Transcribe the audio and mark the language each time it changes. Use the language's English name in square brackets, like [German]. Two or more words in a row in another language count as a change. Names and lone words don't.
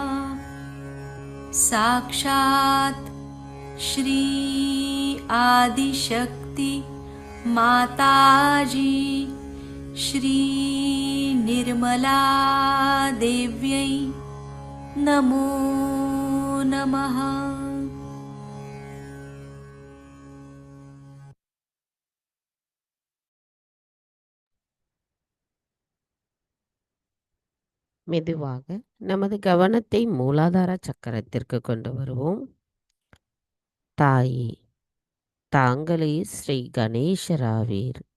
[Sanskrit] साक्षात् श्री आदिशक्ति माताजी श्री निर्मला देव्यै नमो नमः। [Tamil] மெதுவாக நமது கவனத்தை மூலாதார சக்கரத்திற்கு கொண்டு வருவோம். தாயே, தாங்களே ஸ்ரீ கணேசராவீர்.